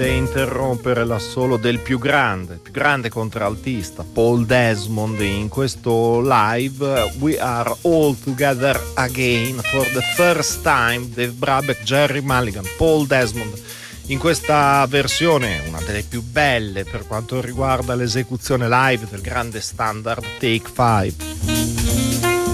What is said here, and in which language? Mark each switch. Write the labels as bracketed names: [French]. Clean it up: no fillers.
[Italian] Interrompere l'assolo del più grande contraltista, Paul Desmond, in questo live. [English] We are all together again for the first time. Dave Brubeck, Jerry Mulligan, Paul Desmond. [Italian] In questa versione, una delle più belle per quanto riguarda l'esecuzione live del grande standard Take Five.